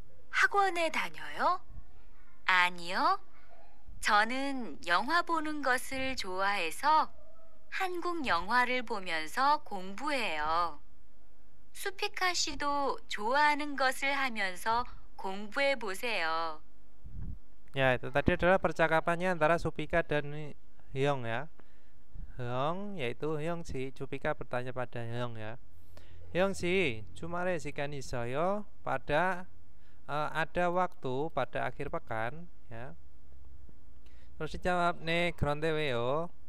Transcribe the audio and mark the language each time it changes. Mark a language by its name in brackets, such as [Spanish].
[Korean] 학원에 다녀요? 아니요. 저는 영화 보는 것을 좋아해서 한국 영화를 보면서 공부해요. 수피카 씨도 좋아하는 것을 하면서 공부해 보세요. [Indonesian] Ya, itu tadi adalah percakapannya antara Supika dan Hyung ya. Hyung yaitu Hyung si Supika bertanya pada Hyung ya. [Korean] Hyung si, 주말에 시간 있어요? [Indonesian] Pada ada waktu pada akhir pekan ya. Terus dijawab 네 그런데 왜요?